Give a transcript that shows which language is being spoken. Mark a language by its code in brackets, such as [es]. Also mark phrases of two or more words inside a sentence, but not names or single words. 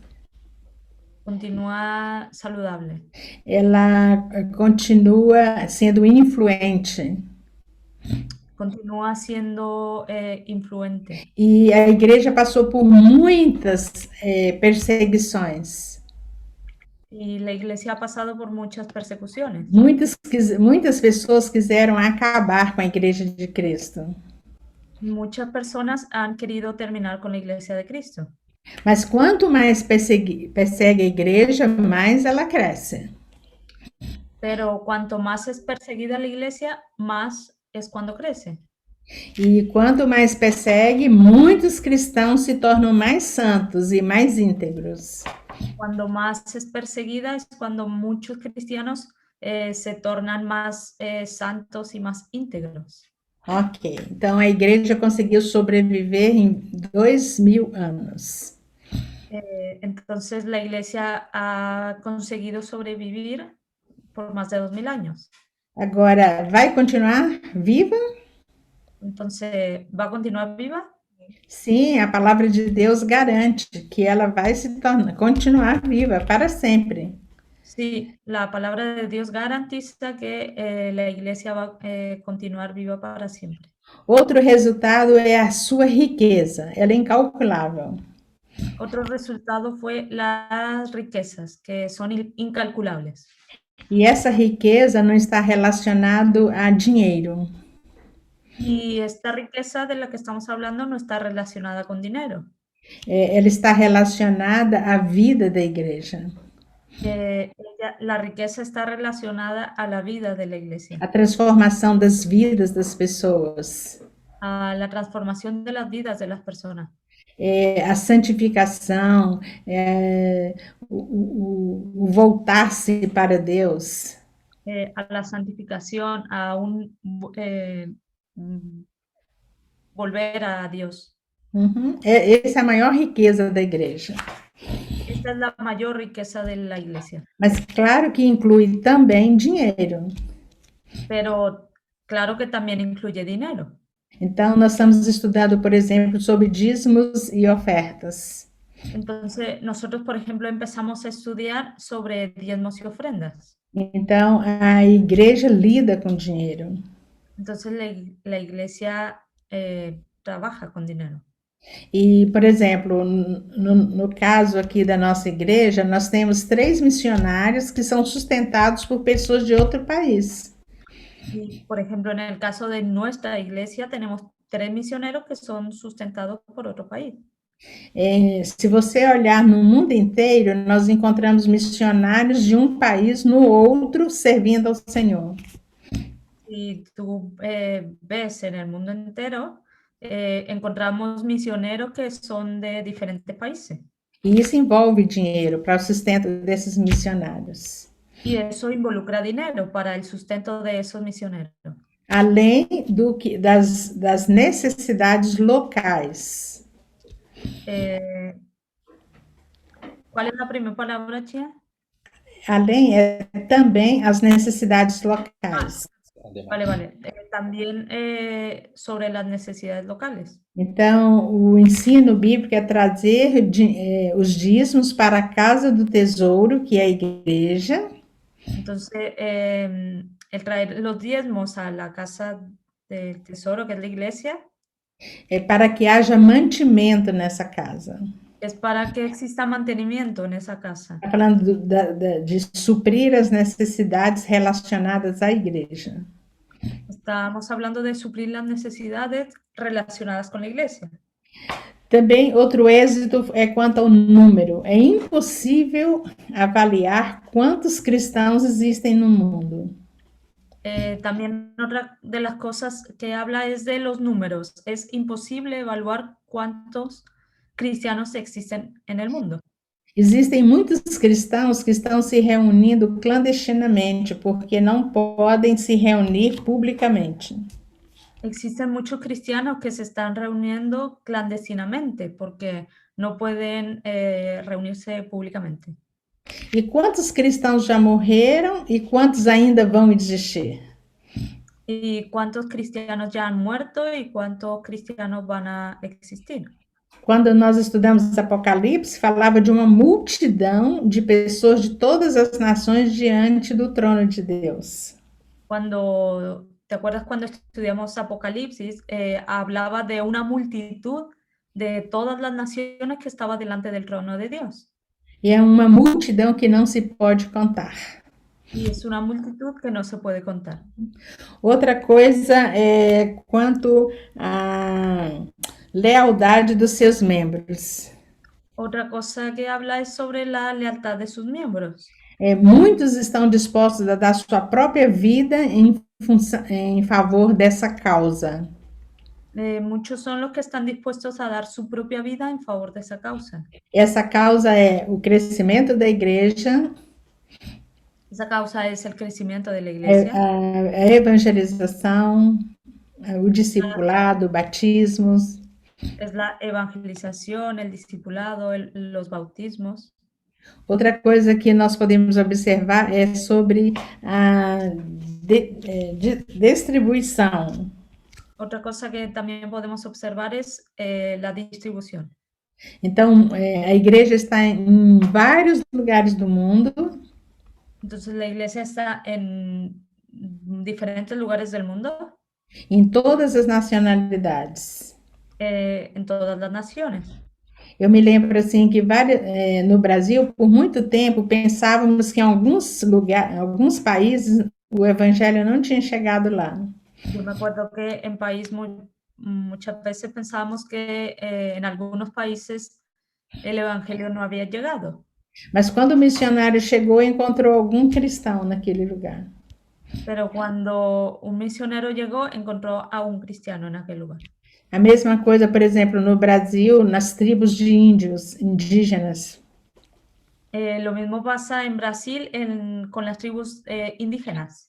[es] continúa saludable, [pt] Ela continua sendo influente. [es] continúa siendo influente. [pt] E a igreja passou por muitas perseguições. [es] Y la iglesia ha pasado por muchas persecuciones. [pt] Muitas pessoas quiseram acabar com a igreja de Cristo. [es] Muchas personas han querido terminar con la iglesia de Cristo. [pt] Mas quanto mais persegue a igreja, mais ela cresce. [es] Pero cuanto más es perseguida la iglesia, más es cuando crece. [pt] E quanto mais persegue, muitos cristãos se tornam mais santos e mais íntegros. [es] Cuando más es perseguida es cuando muchos cristianos se tornan más santos y más íntegros. [pt] Ok, então a igreja conseguiu sobreviver em 2000 anos. [es] Entonces la iglesia ha conseguido sobrevivir por más de 2000 años. [pt] Agora, vai continuar viva? [es] Entonces, ¿va a continuar viva? [pt] Sim, a palavra de Deus garante que ela vai continuar viva para sempre. [es] Sí, la palabra de Dios garantiza que la iglesia va a continuar viva para siempre. [pt] Outro resultado é a sua riqueza, ela é incalculável. [es] Otro resultado fue las riquezas, que son incalculables. [pt] E essa riqueza não está relacionado a dinheiro. [es] Y esta riqueza de la que estamos hablando no está relacionada con dinero. [pt] Ela está relacionada à vida da igreja. [es] La riqueza está relacionada a la vida de la iglesia, [pt] A transformação das vidas das pessoas. [es] a la transformación de las vidas de las personas, [pt] A santificação, o voltar-se para Deus. [es] a la santificación, a un volver a Dios. [pt] Essa é a maior riqueza da igreja. [es] Esta es la mayor riqueza de la iglesia. [pt] Mas claro que inclui também dinheiro. [es] Pero claro que también incluye dinero. [pt] Então, nós estamos estudando, por exemplo, sobre dízimos e ofertas. [es] Entonces, nosotros, por ejemplo, empezamos a estudiar sobre diezmos y ofrendas. [pt] Então, a igreja lida com dinheiro. [es] Entonces, la iglesia trabaja con dinero. [pt] E, por exemplo, no caso aqui da nossa igreja, nós temos 3 missionários que são sustentados por pessoas de outro país. [es] Y, por ejemplo, en el caso de nuestra iglesia, tenemos 3 misioneros que son sustentados por otro país. [pt] Se você olhar no mundo inteiro, nós encontramos missionários de um país no outro servindo ao Senhor. [es] Si tú ves en el mundo entero, encontramos misioneros que son de diferentes países. [pt] E isso envolve dinheiro para o sustento desses missionários. [es] Y eso involucra dinero para el sustento de esos misioneros. [pt] Além das necessidades locais. [es] ¿Cuál es la primera palabra, Chia? [pt] Além, também as necessidades locais. [es] Vale. También sobre las necesidades locales. [pt] Então, o ensino bíblico é trazer os dízimos para a casa do tesouro, que é a igreja. [es] Entonces, el traer los diezmos a la casa del tesoro, que es la iglesia, [pt] para que haja mantimento nessa casa. [es] es para que exista mantenimiento en esa casa. [pt] Está falando de suprir as necessidades relacionadas à igreja. [es] Estamos hablando de suplir las necesidades relacionadas con la iglesia. [pt] Também, outro êxito é quanto ao número. É impossível avaliar quantos cristãos existem no mundo. [es] También otra de las cosas que habla es de los números. Es imposible evaluar cuántos cristianos existen en el mundo. [pt] Existem muitos cristãos que estão se reunindo clandestinamente porque não podem se reunir publicamente. [es] Existen muchos cristianos que se están reuniendo clandestinamente porque no pueden reunirse públicamente. [pt] E quantos cristãos já morreram e quantos ainda vão existir? [es] ¿Y cuántos cristianos ya han muerto y cuántos cristianos van a existir? [pt] Quando nós estudamos Apocalipse, falava de uma multidão de pessoas de todas as nações diante do trono de Deus. [es] ¿Te acuerdas cuando estudiamos Apocalipsis? Hablaba de una multitud de todas las naciones que estaba delante del trono de Dios. [pt] E é uma multidão que não se pode contar. [es] Y es una multitud que no se puede contar. [pt] Outra coisa é quanto à lealdade dos seus membros. [es] Otra cosa que habla es sobre la lealtad de sus miembros. [pt] Muitos estão dispostos a dar sua própria vida em favor dessa causa. [es] Muchos son los que están dispuestos a dar su propia vida en favor de esa causa. [pt] Essa causa é o crescimento da igreja, [es] Esa causa es el crecimiento de la iglesia, [pt] a evangelização, o discipulado, batismos. [es] es la evangelización, el discipulado, los bautismos. [pt] Outra coisa que nós podemos observar é sobre a distribuição. [es] Otra cosa que también podemos observar es la distribución. [pt] Então, a igreja está em vários lugares do mundo. [es] Entonces la iglesia está en diferentes lugares del mundo. [pt] Em todas as nacionalidades. [es] En todas las naciones. [pt] Eu me lembro assim que no Brasil, por muito tempo, pensávamos que em alguns países, o evangelho não tinha chegado lá. [es] Yo me acuerdo que en país muchas veces pensábamos que en algunos países el evangelio no había llegado. [pt] Mas quando o missionário chegou, encontrou algum cristão naquele lugar. [es] Pero cuando un misionero llegó, encontró a un cristiano en aquel lugar. [pt] A mesma coisa, por exemplo, no Brasil, nas tribos de índios, [es] indígenas. Lo mismo pasa en Brasil con las tribus indígenas.